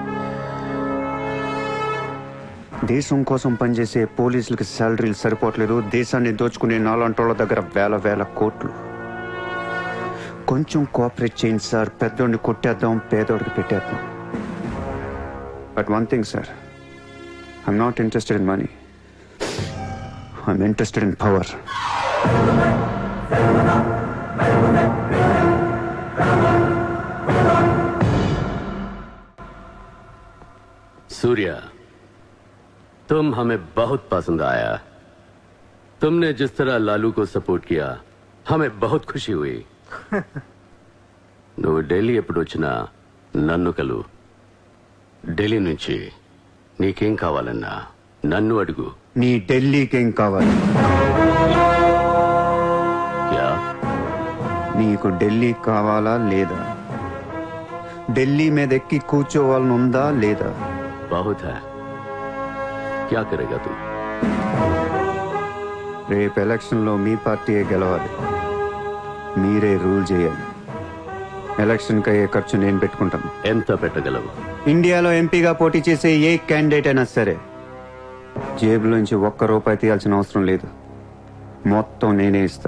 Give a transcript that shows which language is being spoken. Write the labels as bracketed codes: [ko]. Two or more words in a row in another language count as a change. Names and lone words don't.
[te] దేశం కోసం పనిచేసే పోలీసులకి శాలరీలు సరిపోవట్లేదు, దేశాన్ని దోచుకునే నాలాంటోళ్ళ దగ్గర వేల వేల కోట్లు. కొంచెం కోఆపరేట్ చేయండి సార్, పెద్దోడిని కొట్టేద్దాం, పేదోడికి పెట్టేద్దాం. [en] but one thing sir, I'm not interested in money, I'm interested in power. [hi] सूर्या, तुम हमें बहुत पसंद आया. तुमने जिस तरह लालू को सपोर्ट किया हमें बहुत खुशी हुई. [te] నువ్వు ఢిల్లీ ఎప్పుడు వచ్చినా నన్ను కలు. ఢిల్లీ నుంచి నీకేం కావాలన్నా నన్ను అడుగు. నీ ఢిల్లీకేం కావాలి? క్యా? నీకు ఢిల్లీ కావాలా లేదా? ఢిల్లీ మీద ఎక్కి కూర్చోవాలని ఉందా లేదా? [hi] बहुत है. क्या करेगा तू? [te] రేపు ఎలక్షన్లో మీ పార్టీయే గెలవాలి, మీరే రూల్ చేయాలి. ఎలక్షన్కి అయ్యే ఖర్చు నేను పెట్టుకుంటాను. ఎంత పెట్టగలవు? ఇండియాలో ఎంపీగా పోటీ చేసే ఏ క్యాండిడేట్ అయినా సరే జేబులోంచి ఒక్క రూపాయి తీయాల్సిన అవసరం లేదు, మొత్తం నేనే ఇస్తా.